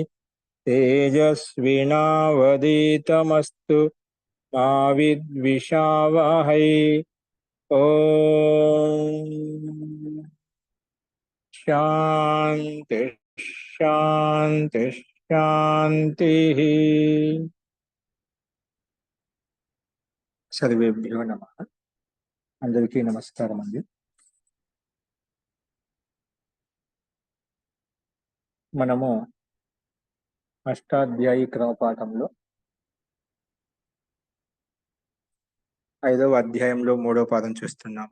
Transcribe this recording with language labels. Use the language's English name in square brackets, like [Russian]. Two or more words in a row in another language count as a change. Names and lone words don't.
[Sanskrit] तेजस्विनावधीतमस्तु मा विद्विषावहै। ॐ शान्ति शान्ति शान्तिः। सर्वेभ्यो नमः। [Telugu] అందరికీ నమస్కారం అండి. మనము అష్టాధ్యాయి క్రమపాఠంలో 5వ అధ్యాయంలో 3వ పాదం చూస్తున్నాము.